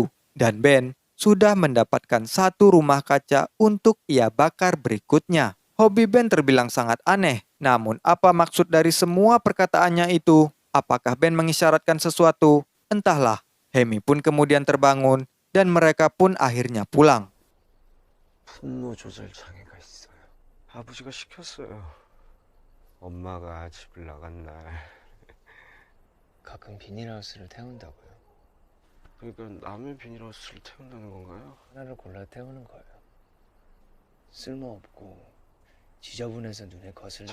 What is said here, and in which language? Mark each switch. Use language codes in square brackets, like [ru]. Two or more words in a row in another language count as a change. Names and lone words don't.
[id] Dan Ben sudah mendapatkan 1 rumah kaca untuk ia bakar berikutnya. Hobi Ben terbilang sangat aneh. Namun apa maksud dari semua perkataannya itu? Apakah Ben mengisyaratkan sesuatu? Entahlah. Hemi pun kemudian terbangun dan mereka pun akhirnya pulang. [ko] 분노 조절 장애가 있어요. 아버지가 시켰어요. 엄마가 집을 나간 날. 가끔 비닐하우스를 태운다고요? 그러니까 남의 비닐하우스를 태운다는 건가요? 하나를 골라 태우는 거예요. 쓸모없고 지저분해서 눈에 거슬려.